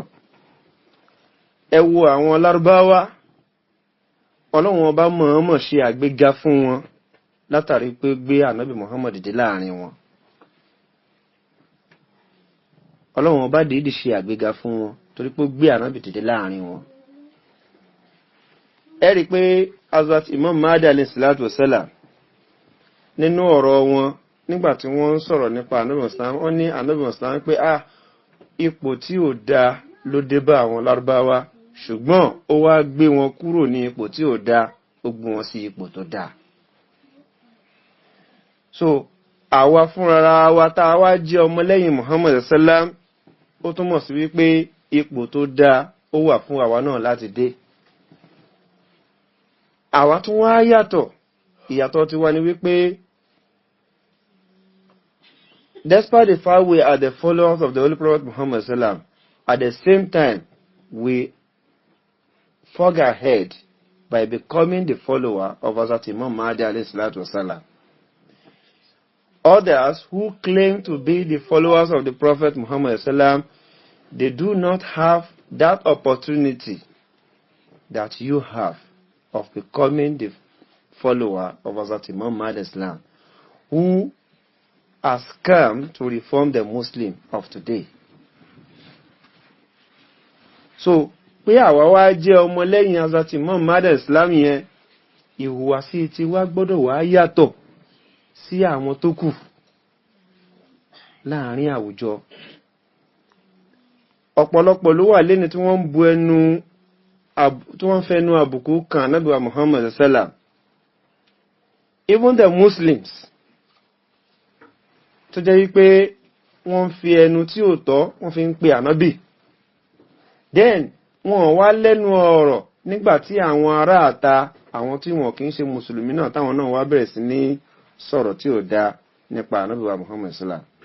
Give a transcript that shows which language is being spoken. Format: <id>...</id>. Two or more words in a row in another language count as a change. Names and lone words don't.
<yo>Ẹ wo àwọn Lárúbáwá, Ọlọ́run ọba mọ̀ọ́mọ̀ ṣe àgbéga fún wọn látàrí pé gbé Ànábì Muhammad dé láàrin wọn. Ọlọ́run ọba dìídì ṣe àgbéga fún wọn torí pé gbé Ànábì dé láàrin wọn. Ẹ rí pé Hazrat Imam Mahdi</yo> <ar>عليه الصلاة والسلام</ar> <yo>nínú ọ̀rọ̀ wọn nígbà tí wọ́n ń sọ̀rọ̀ nípa Ànábì Islam, wọ́n ní Ànábì Islam pé ipò tí ò dá ló dé bá àwọn Lárúbáwá, ṣùgbọ́n ó wá gbé wọn kúrò ní ipò tí ò dá, ó gbé wọn sí ipò tó dá. So àwa fúnra wa tá a wá jẹ́ ọmọlẹ́yìn Muhammad sallam, ó túmọ̀ sí wípé ipò tó dá ó wà fún àwa náà láti dé. Àwa tún wá yàtọ̀, ìyàtọ̀ ti wá ní wípé despite the fact we are the followers of the Holy Prophet Muhammad sallam, at the same time we forge ahead by becoming the follower of Hazrat Imam Mahdi</yo> <ar>عليه الصلاة والسلام.</ar> <en>Others who claim to be the followers of the Prophet Muhammad sallam, they do not have that opportunity that you have of becoming the follower of Hazrat Imam Mahdi sallam. who has come to reform the Muslim of today. So,</en> <yo>pé àwa wá jẹ́ ọmọlẹ́yìn Hazrat Imam Mahdi Islam yẹn, ìhùwàsí tí wá gbọ́dọ̀ wá yàtọ̀ sí àwọn tó kù láàrin àwùjọ. Ọ̀pọ̀lọpọ̀ ló wà lẹ́ni tí wọ́n bu ẹnu tí wọ́n fẹnu àbùkù kan Ànábì wa Muhammad sallam.</yo> <en>Even the Muslims</en> <yo>tó jẹ́ wípé wọ́n fi ẹnu tí ò tọ́ wọ́n fi ń pe Ànábì. Then wọ́n wá lẹ́nu ọ̀rọ̀ nígbàtí àwọn ará àta àwọn tí wọ́n kì í ṣe mùsùlùmí náà táwọn náà wá bẹ̀rẹ̀ sí ní sọ̀rọ̀ tí ò dá nípa Ànábì wa Muhammad sallam.</yo>